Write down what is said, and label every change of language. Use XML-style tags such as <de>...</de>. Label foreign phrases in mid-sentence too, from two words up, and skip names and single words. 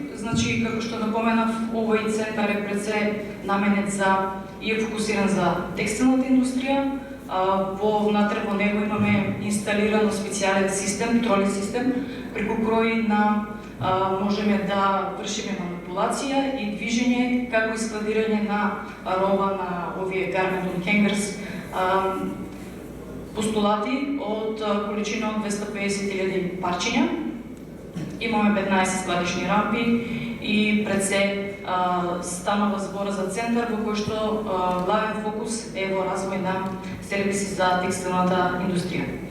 <mk>Значи, како што напоменав, овој центар е пред се наменет и е фокусиран за текстилната индустрија. Внатре во него имаме инсталирано специјален систем, троли систем, преку кој можеме да вршиме манипулација и движење, како и складирање на роба на овие</mk> <en>garment on hangers,</en> <mk>постулати од количина од 250.000 парчиња. Имаме 15 складишни рампи и пред се станува збора за центар во кој што главен фокус е во развој на сервиси за текстилната индустрија.</mk>